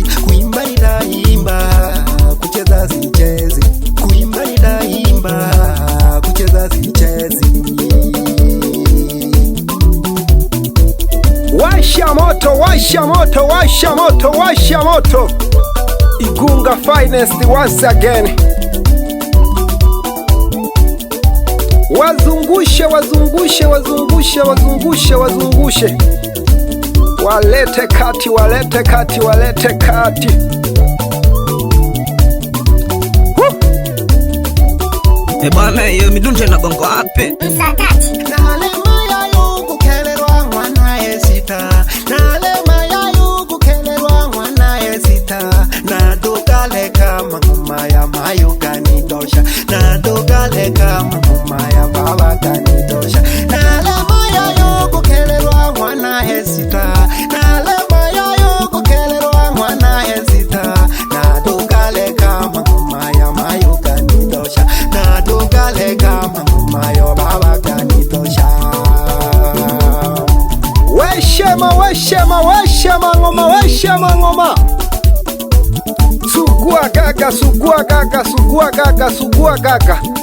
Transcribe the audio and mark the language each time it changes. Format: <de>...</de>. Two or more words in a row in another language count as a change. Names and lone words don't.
<sw>Kuimba nitaimba, kucheza sichezi. Kuimba nitaimba, kucheza sichezi. Washa moto, washa moto, washa moto, washa moto.</sw> <en>Igunga finest once again.</en> <sw>Wazungushe, wazungushe, wazungushe, wazungushe, wazungushe. Walete kati, walete kati, walete kati. Bwana hiyo midunje na gongo wapi? Msakati</sw> <suk>Nalema ya yugu kelelwa mwana esita. Nalema ya yugu kelelwa mwana esita. Nadogale kama ngoma ya mayo kanidosha. Nadogale kama ngoma ya baba kanidosha. Nalema ya yugu kelelwa mwana esita. Nalema ya yugu kelelwa mwana esita. Nadogale kama ngoma ya mayo kanidosha. Nadogale kama ngoma ya baba kanidosha. Weshema, weshema, weshema ngoma, weshema ngoma.</suk> <sw>Sugua gaga, sugua gaga, sugua gaga, sugua gaga.</sw>